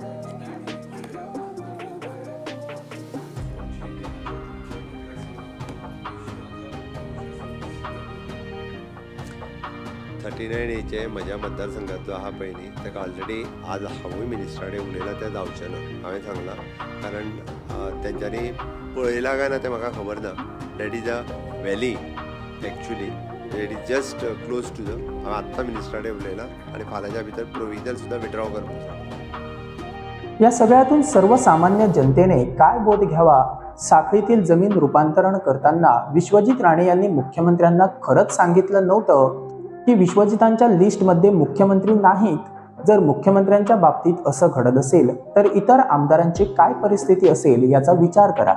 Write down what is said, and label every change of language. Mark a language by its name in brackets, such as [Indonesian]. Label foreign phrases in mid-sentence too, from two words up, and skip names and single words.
[Konkani] 39A म्हज्या मतदारसंघातलो आहा पळय न्ही, ताका ऑलरेडी आज हांवूय मिनिस्टरांनी उलयला त्या जावचें ना. हांवें सांगलां कारण तेंच्यांनी पळयलां काय ना तें म्हाका खबर ना. [English] That is a valley actually, That is just close to the. [Konkani] हांवें आत्तां मिनिस्टरांनी उलयलां आनी फाल्यांच्या भितर प्रोविजन सुद्दां विड्रॉ करपाक. [Marathi] या सगळ्यातून सर्वसामान्य जनतेने काय बोध घ्यावा? साखळीतील जमीन रूपांतरण करताना विश्वजित राणे यांनी मुख्यमंत्र्यांना खरंच सांगितलं नव्हतं की विश्वजितांच्या लिस्टमध्ये मुख्यमंत्री नाहीत? जर मुख्यमंत्र्यांच्या बाबतीत असं घडत असेल तर इतर आमदारांची काय परिस्थिती असेल याचा विचार करा.